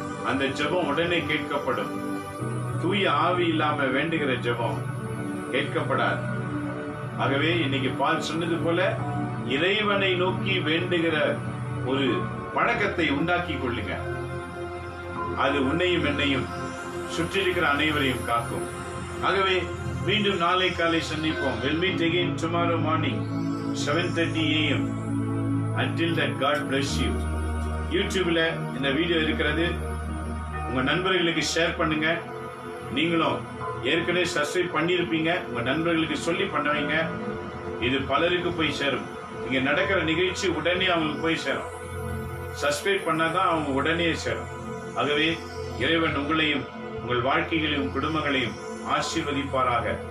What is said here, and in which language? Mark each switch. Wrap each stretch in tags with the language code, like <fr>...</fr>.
<ta>அந்த ஜெபம் உடனே கேட்கப்படும். தூய ஆவி இல்லாம வேண்டுகிற ஜெபம் கேட்கப்படாது. ஆகவே இன்னைக்கு பால் சொன்னது போல இறைவனை நோக்கி வேண்டுகிற ஒரு பழக்கத்தை உண்டாக்கி கொள்ளுங்க. அது உன்னையும் என்னையும் சுற்றி இருக்கிற அனைவரையும் காக்கும். ஆகவே மீண்டும் நாளை காலை சந்திப்போம்.</ta> <en>We'll meet again tomorrow morning 7:30 AM. Until that, God bless you.</en> <ta>YouTubeல இந்த வீடியோ இருக்கிறது. உங்க நண்பர்களுக்கு ஷேர் பண்ணுங்க. நீங்களும் ஏற்கனவே சப்ஸ்கிரைப் பண்ணியிருப்பீங்க. உங்க நண்பர்களுக்கு சொல்லி பண்ண வைங்க. இது பலருக்கு போய் சேரும். இங்க நடக்கிற நிகழ்ச்சி உடனே அவங்களுக்கு போய் சேரும். சப்ஸ்கிரைப் பண்ணாதான் அவங்க உடனே சேரும். ஆகவே இறைவன் உங்களையும் உங்கள் வாழ்க்கைகளையும் குடும்பங்களையும் ஆசீர்வதிப்பாராக.</ta>